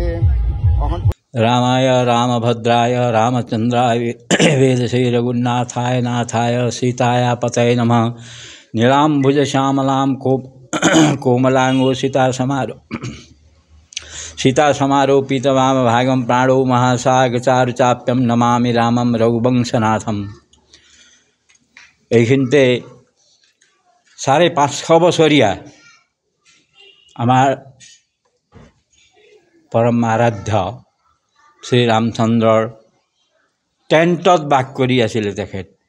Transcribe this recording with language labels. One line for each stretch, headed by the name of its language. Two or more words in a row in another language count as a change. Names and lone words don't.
Sanskrit: रामाय रामभद्राय रामचन्द्राय वेदसे रघुनाथाय नाथाय सीताय पतये नमः। नीलाम्बुज श्यामलां कोमलांगो सीता समारोपितवाम भागं प्राणो महासागचारुचाप्यं नमामि रामं रघुवंशनाथम।
Assamese: এইখিনিতে 550 বছৰীয়া আমাৰ পৰম আৰাধ্য শ্ৰী ৰামচন্দ্ৰৰ টেণ্টত বাস কৰি আছিলে তেখেত।